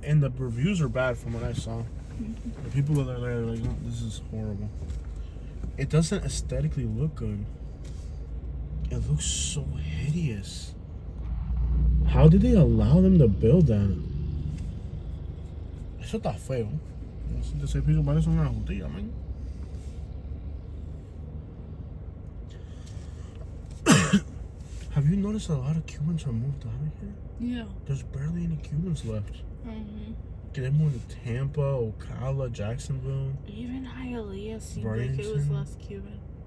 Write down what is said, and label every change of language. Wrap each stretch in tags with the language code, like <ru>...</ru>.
<en>And the reviews are bad from what I saw. The people that are there are like, oh, this is horrible. It doesn't aesthetically look good. It looks so hideous. How did they allow them to build that?</en> <es>Eso está feo. Ese piso parece una jutilla, man.</es> <en>Have you noticed a lot of Cubans are moved out of here? Yeah. There's barely any Cubans left. Mm-hmm. Get more to Tampa, Ocala, Jacksonville. Even Hialeah seemed like it was Bradenton. less Cuban.</en>